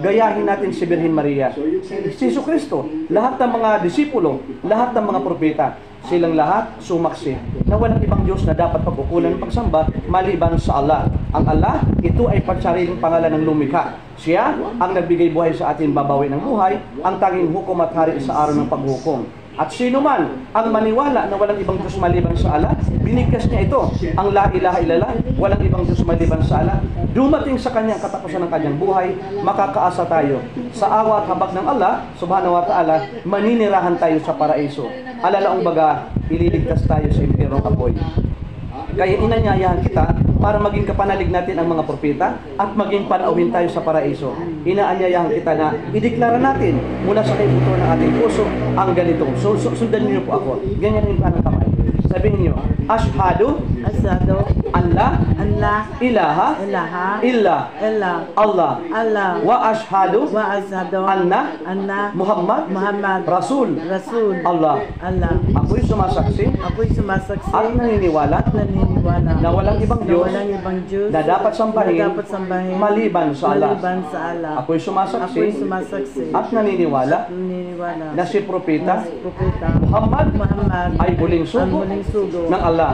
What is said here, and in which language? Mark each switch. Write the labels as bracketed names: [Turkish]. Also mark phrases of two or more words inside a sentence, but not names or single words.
[Filipino] Gayahin natin si Birhen Maria, si Jesucristo, lahat ng mga disipulo, lahat ng mga propeta, silang lahat sumaksi na walang ibang Diyos na dapat pagkukulan ng pagsamba maliban sa Allah. Ang Allah, ito ay pagsariling pangalan ng lumikha. Siya ang nagbigay buhay sa atin, babawi ng buhay, ang tanging hukom at hari sa araw ng paghukom. At sino man ang maniwala na walang ibang Diyos maliban sa Allah, binigkas niya ito, ang [Arabic] لا إله إلا الله, [Filipino] walang ibang Diyos maliban sa Allah. Dumating sa kanyang katapusan ng kanyang buhay, makakaasa tayo. Sa awa at habag ng Allah, [Arabic] سبحانه وتعالى, [Filipino] maninirahan tayo sa paraiso. Alalaong baga, ililigtas tayo sa impyernong apoy. Kaya inanyayahan kita para maging kapanalig natin ang mga propeta at maging panauhin tayo sa paraiso. Inaanyayahan kita na ideklara natin mula sa kaibuturan ng ating puso ang ganito. So, sundan niyo po ako. Ganyan yung kanang kamay. Sabihin niyo, [Arabic] أشهد أن لا إله إلا الله وأشهد أن محمدا رسول الله. [Filipino] Ako'y sumasaksi at naniniwala na walang ibang Diyos na dapat sambahin maliban sa Allah. Ako'y sumasaksi at naniniwala na si Propeta Muhammad ay huling sugo ng Allah.